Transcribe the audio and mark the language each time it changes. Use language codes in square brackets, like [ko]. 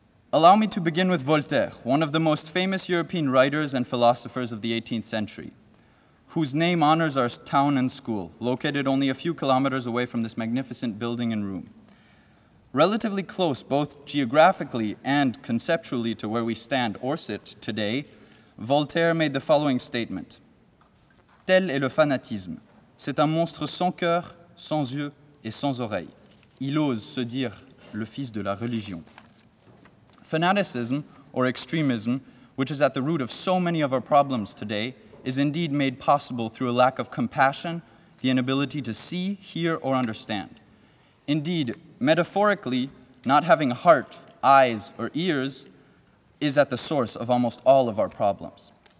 [en] Allow me to begin with Voltaire, one of the most famous European writers and philosophers of the 18th century, whose name honors our town and school, located only a few kilometers away from this magnificent building and room. Relatively close, both geographically and conceptually, to where we stand or sit today, Voltaire made the following statement. [fr] Tel est le fanatisme. C'est un monstre sans cœur, sans yeux et sans oreilles. Il ose se dire le fils de la religion. [en] Fanaticism, or extremism, which is at the root of so many of our problems today, is indeed made possible through a lack of compassion, the inability to see, hear, or understand. Indeed, metaphorically, not having a heart, eyes, or ears is at the source of almost all of our problems.